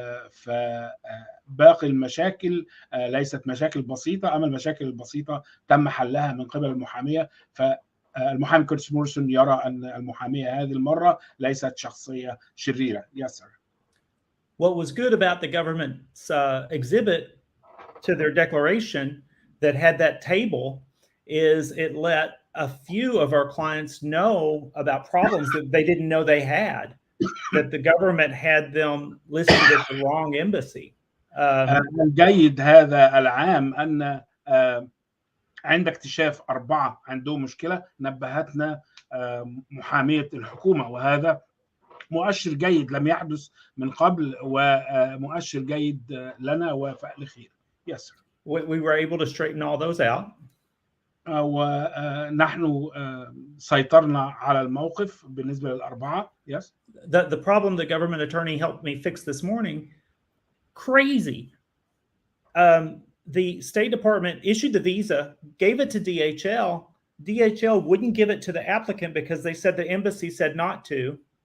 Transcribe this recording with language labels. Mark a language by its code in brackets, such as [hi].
[ar] فباقي المشاكل ليست مشاكل بسيطة، أما المشاكل البسيطة تم حلها من قبل المحامية. فالمحامي كورتس مورسون يرى أن المحامية هذه المرة ليست شخصية شريرة. [en] Yes, sir. What was good about the government's exhibit to their declaration that had that table is it let a few of our clients know about problems that they didn't know they had, that the government had them listed at the wrong embassy. [ar] الجيد هذا العام أن عند اكتشاف 4 عندهم مشكلة نبهتنا محامية الحكومة، وهذا مؤشر جيد لم يحدث من قبل ومؤشر جيد لنا وفعل خير. [en] Yes, sir. We were able to straighten all those out. [ar] ونحن سيطرنا على الموقف بالنسبة لل4. [en] Yes. The problem the government attorney helped me fix this morning, crazy. The State Department issued the visa, gave it to DHL. DHL wouldn't give it to the applicant because they said the embassy said not to.